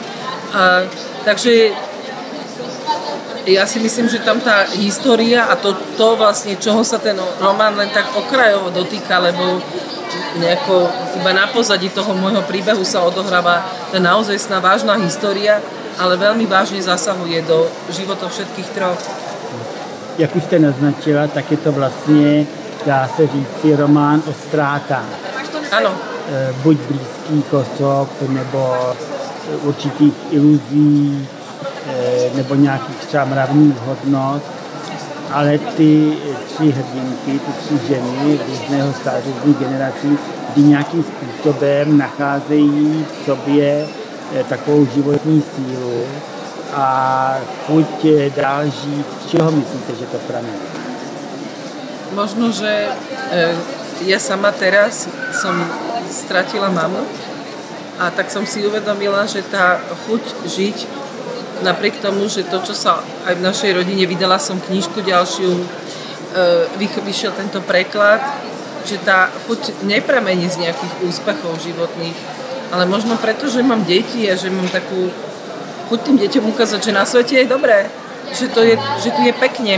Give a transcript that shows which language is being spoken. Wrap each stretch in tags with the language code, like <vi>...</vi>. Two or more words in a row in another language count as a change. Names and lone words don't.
<sk>Takže ja si myslím, že tam tá história a to vlastne, čoho sa ten román len tak okrajovo dotýka, lebo nejako iba na pozadí toho môjho príbehu sa odohráva tá naozajstná vážna história, ale veľmi vážne zasahuje do životov všetkých 3.</sk> <cs>Jak už jste naznačila, tak je to vlastně, dá se říci, román o ztrátách. Ano. Buď blízkých osob, nebo určitých iluzí, nebo nějakých třeba mravných hodnot. Ale ty 3 hrdinky, ty 3 ženy různého stáří, různých generací, kdy nějakým způsobem nacházejí v sobě takovou životní sílu a chuť dál žít. Z čeho myslíte, že to pramení?</cs> <sk>Možno, že ja sama teraz som stratila mamu a tak som si uvedomila, že tá chuť žiť, napriek tomu, že to, čo sa aj v našej rodine, vydala som knižku ďalšiu, vyšiel tento preklad, že tá chuť nepramení z nejakých úspechov životných, ale možno preto, že mám deti a že mám takú chuť tým deťom ukázať, že na svete je dobré, že tu je pekne.</sk>